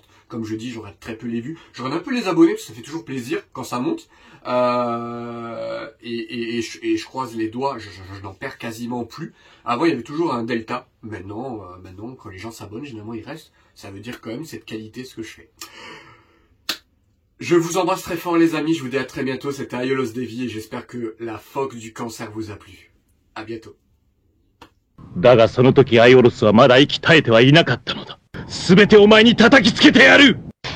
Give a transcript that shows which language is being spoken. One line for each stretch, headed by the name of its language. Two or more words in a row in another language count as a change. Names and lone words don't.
French: Comme je dis, j'aurai très peu les vues, j'aurai un peu les abonnés parce que ça fait toujours plaisir quand ça monte, et je croise les doigts, je n'en perds quasiment plus. Avant il y avait toujours un delta, maintenant quand les gens s'abonnent, généralement ils restent, ça veut dire quand même cette qualité ce que je fais. Je vous embrasse très fort les amis, je vous dis à très bientôt, c'était Aiolos Davy et j'espère que la fox du cancer vous a plu. À bientôt.
Japanese: だがその時アイオロスはまだ息絶えてはいなかったのだ。すべてお前に叩きつけてやる